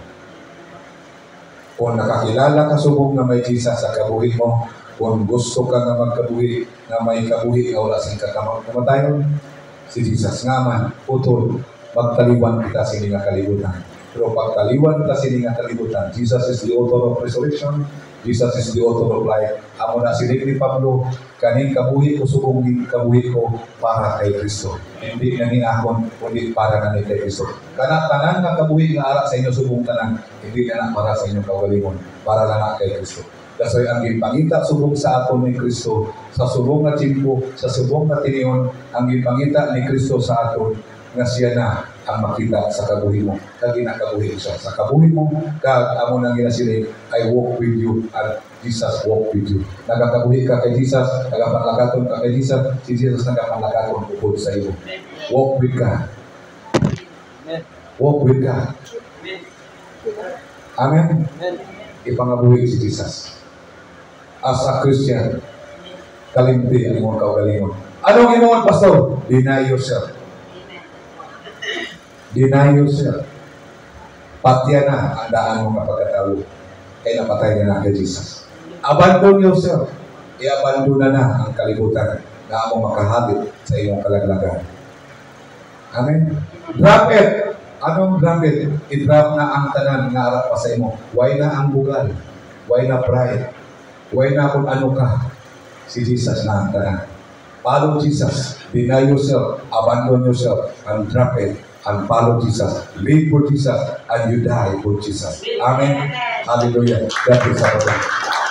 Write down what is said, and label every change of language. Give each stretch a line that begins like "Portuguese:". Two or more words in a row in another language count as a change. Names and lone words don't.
Hiligaynon: Kung nakakilala ka subong na may Jesus sa kabuhi mo, kung gusto ka na magkabuhi, na may kabuhi na wala sa kamatayon, si Jesus nga man, utol, magtaliwan kita sininga kalibutan. Pero pagtaliwan kita sininga kalibutan,
English: Jesus is the author of resurrection, Jesus is the author of life.
Hiligaynon: Amo na sinig ni Pablo, kaning kabuhi ko subong din kabuhi ko para kay Kristo. Hindi na ni akon, kundi para na ni kay Kristo. Tanan nga kabuhi nga ara sa inyo subong tanan, hindi na para sa inyo kaugalingon, para lang na kay Kristo. Kasi ang ginpangita subong sa aton ni Kristo, sa subong na timpo, sa subong na tiniyon, ang ginpangita ni Kristo sa aton, nga siya na ang makita sa kabuhi mo. Kag ginakabuhi siya sa kabuhi mo, kag amo nang ginasiling,
English: I walk with you, and Jesus walk with you.
Hiligaynon: Nagakabuhi ka kay Jesus, nagapanglakaton ka kay Jesus, si Jesus nagapanglakaton upod sa iyo.
English: Walk with God. Walk with God.
Hiligaynon: Amen? Ipangabuhi si Jesus.
English: As a Christian,
Hiligaynon: kalimti ang imong kaugalingon. Anong imong pastor?
English: Deny yourself. Deny yourself.
Hiligaynon: Patya na ang daan mo kapagkatao. Kaya napatay na kay Jesus.
English: Abandon yourself.
Hiligaynon: I-abandon na ang kalibutan na mo makahabit sa iyong kalaglagan.
English: Amen? Drop it. Anong drop it?
Hiligaynon: I-drop na ang tanan nga arap pa sa imo. Why na ang bugal? Why na pride? Why na kung ano ka? Si Jesus na ang tanan.
English: Follow Jesus. Deny yourself. Abandon yourself. And drop it. And follow Jesus. Live for Jesus. And you die for Jesus. Amen. Hallelujah. That is our God.